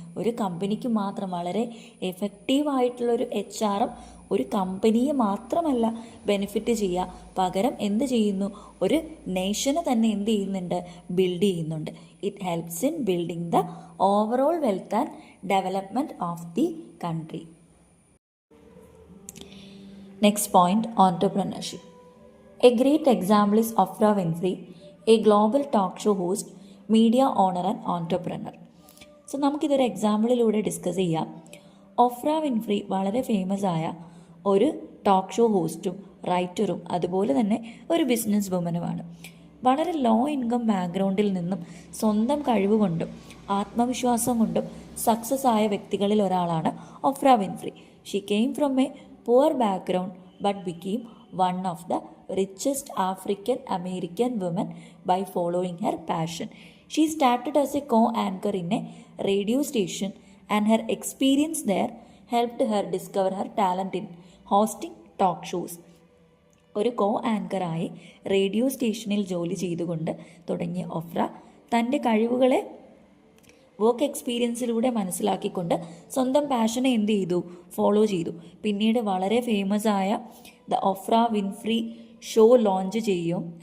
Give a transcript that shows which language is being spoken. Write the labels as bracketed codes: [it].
[ml] ഒരു കമ്പനിക്ക് മാത്രം വളരെ എഫക്റ്റീവായിട്ടുള്ളൊരു HRM ഒരു കമ്പനിയെ മാത്രമല്ല ബെനിഫിറ്റ് ചെയ്യുക, പകരം എന്ത് ചെയ്യുന്നു? ഒരു നേഷനെ തന്നെ എന്ത് ചെയ്യുന്നുണ്ട്? ബിൽഡ് ചെയ്യുന്നുണ്ട്. [en] It helps in building the overall wealth and development of the country. Next point, entrepreneurship. A great example is Oprah Winfrey, a global talk show host, media owner and entrepreneur. [ml] So നമുക്കിതൊരു എക്സാമ്പിളിലൂടെ discuss ചെയ്യാം. ഒഫ്ര Winfrey വളരെ famous ആയ ഒരു talk show ഹോസ്റ്റും റൈറ്ററും അതുപോലെ തന്നെ ഒരു business വുമനുമാണ്. വളരെ low income ബാക്ക്ഗ്രൗണ്ടിൽ നിന്നും സ്വന്തം കഴിവ് കൊണ്ടും ആത്മവിശ്വാസം കൊണ്ടും സക്സസ് ആയ വ്യക്തികളിൽ ഒരാളാണ് ഒഫ്ര Winfrey. [en] She came from a poor background but became one of the richest African American women by following her passion. She started as a co-anchor in a radio station and her experience there helped her discover her talent in hosting talk shows. [ml] ഒരു ആങ്കറായി radio സ്റ്റേഷനിൽ ജോലി ചെയ്തുകൊണ്ട് തുടങ്ങിയ ഒഫ്ര തൻ്റെ കഴിവുകളെ work എക്സ്പീരിയൻസിലൂടെ മനസ്സിലാക്കിക്കൊണ്ട് സ്വന്തം പാഷനെ എന്ത് ചെയ്തു? ഫോളോ ചെയ്തു. പിന്നീട് വളരെ ഫേമസ് ആയ ദ ഒഫ്ര വിൻഫ്രി ഷോ ലോഞ്ച് ചെയ്യും.